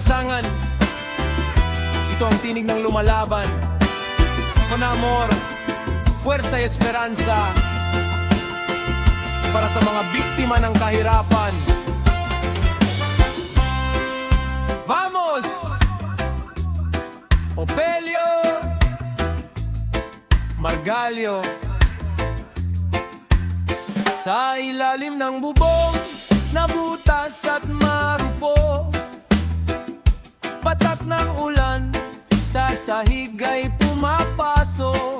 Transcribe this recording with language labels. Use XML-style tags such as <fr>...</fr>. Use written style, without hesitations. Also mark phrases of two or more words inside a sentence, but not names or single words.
<tl>kailangan. Ito ang tinig ng lumalaban.</tl> <es>Con amor, fuerza y esperanza</es> <tl>para sa mga biktima ng kahirapan. Vamos! Opelio Margalio. Sa ilalim ng bubong na butas at marupo, patak ng ulan sa sahig ay pumapaso.</tl>